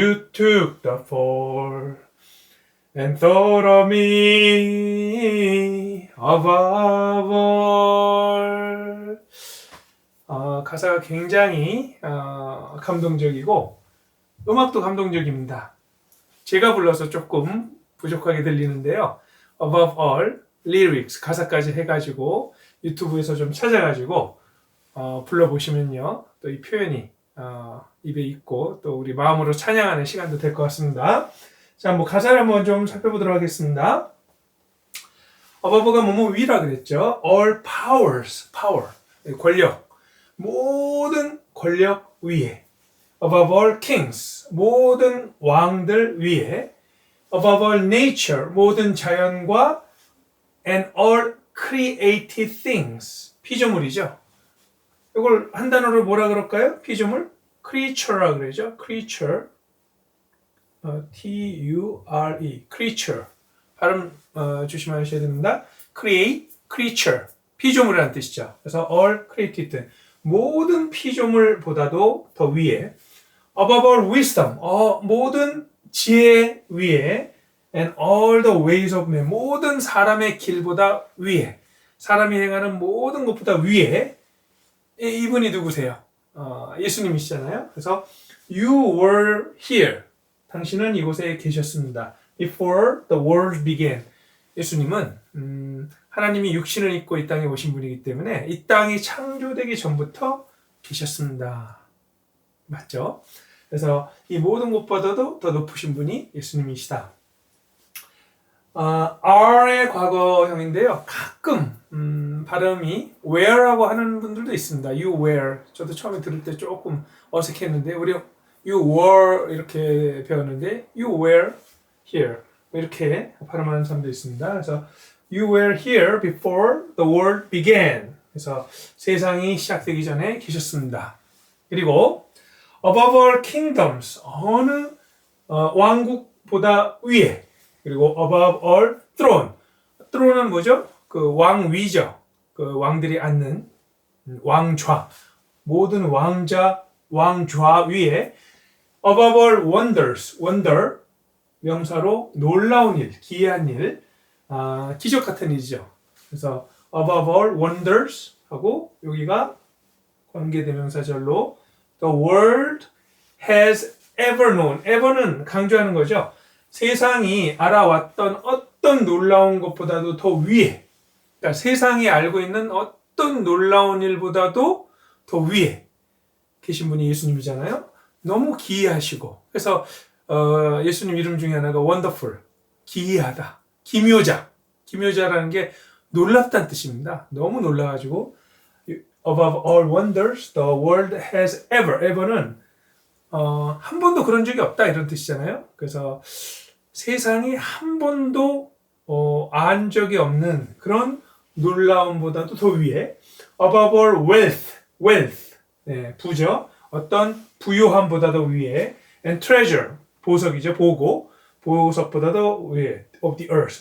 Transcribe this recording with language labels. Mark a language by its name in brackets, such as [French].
[English] You took the fall and thought of me above all. [Korean] 가사가 굉장히 감동적이고 음악도 감동적입니다. 제가 불러서 조금 부족하게 들리는데요. [English] Above all, lyrics, [Korean] 가사까지 해가지고 유튜브에서 좀 찾아가지고 불러보시면요. 또 이 표현이 입에 있고 또 우리 마음으로 찬양하는 시간도 될 것 같습니다. 자, 가사를 한번 좀 살펴보도록 하겠습니다. above가 뭐뭐 위라 그랬죠. [English] all powers, power, [Korean] 권력, 모든 권력 위에. [English] above all kings, [Korean] 모든 왕들 위에. [English] above all nature, [Korean] 모든 자연과 [English] and all created things, [Korean] 피조물이죠. 이걸 한 단어로 뭐라 그럴까요? 피조물? creature라 그러죠. creature. T-U-R-E, creature. 발음 조심하셔야 됩니다. create, creature, 피조물이라는 뜻이죠. 그래서 all created, 모든 피조물보다도 더 위에. [English] above all wisdom, [Korean] 모든 지혜 위에. [English] and all the ways of man, [Korean] 모든 사람의 길보다 위에. 사람이 행하는 모든 것보다 위에. 이분이 누구세요? 예수님이시잖아요. 그래서 [English] you were here, [Korean] 당신은 이곳에 계셨습니다. [English] Before the world began. [Korean] 예수님은 하나님이 육신을 입고 이 땅에 오신 분이기 때문에 이 땅이 창조되기 전부터 계셨습니다. 맞죠? 그래서 이 모든 것보다도 더 높으신 분이 예수님이시다. R의 과거형인데요. 가끔 발음이 where라고 하는 분들도 있습니다. [English] You were. [Korean] 저도 처음에 들을 때 조금 어색했는데 우리 you were 이렇게 배웠는데 you were here 이렇게 발음하는 사람도 있습니다. 그래서 [English] you were here before the world began. [Korean] 그래서 세상이 시작되기 전에 계셨습니다. 그리고 [English] above all kingdoms, [Korean] 어느 왕국보다 위에. 그리고 [English] above all throne. [Korean] throne은 뭐죠? 그 왕위죠. 그 왕들이 앉는 왕좌. 모든 왕자, 왕좌 위에. [English] above all wonders, wonder, [Korean] 명사로 놀라운 일, 기이한 일, 기적 같은 일이죠. [English] 그래서 above all wonders [Korean] 하고 여기가 관계대명사절로 [English] the world has ever known. [Korean] ever는 강조하는 거죠. 세상이 알아왔던 어떤 놀라운 것보다도 더 위에. 그러니까 세상이 알고 있는 어떤 놀라운 일보다도 더 위에 계신 분이 예수님이잖아요. 너무 기이하시고. 그래서 예수님 이름 중에 하나가 wonderful, 기이하다, 기묘자. 기묘자라는 게 놀랍다는 뜻입니다. 너무 놀라가지고 [English] above all wonders the world has ever [Korean] 는 한 번도 그런 적이 없다 이런 뜻이잖아요. 그래서 세상이 한 번도 안 적이 없는 그런 놀라움보다도 더 위에 [English] above all wealth [Korean] 네, 부죠. 어떤 부요함보다도 위에 [English] and treasure [Korean] 보석이죠. 보석보다도 위에 [English] of the earth.